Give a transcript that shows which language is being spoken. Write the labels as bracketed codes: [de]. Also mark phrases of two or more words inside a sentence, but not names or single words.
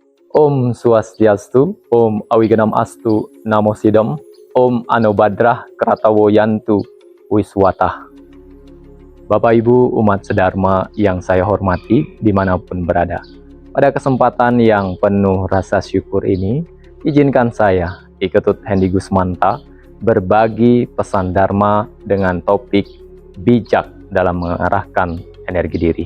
[sa] Om Swastiastu, Om Awiganam Astu, Namo Sidam, Om Anobadrah Kratawoyantu Wiswatah. [id] Bapak Ibu umat sedharma yang saya hormati dimanapun berada. Pada kesempatan yang penuh rasa syukur ini, izinkan saya, Iketut Hendi Gusmanta, berbagi pesan Dharma dengan topik bijak dalam mengarahkan energi diri.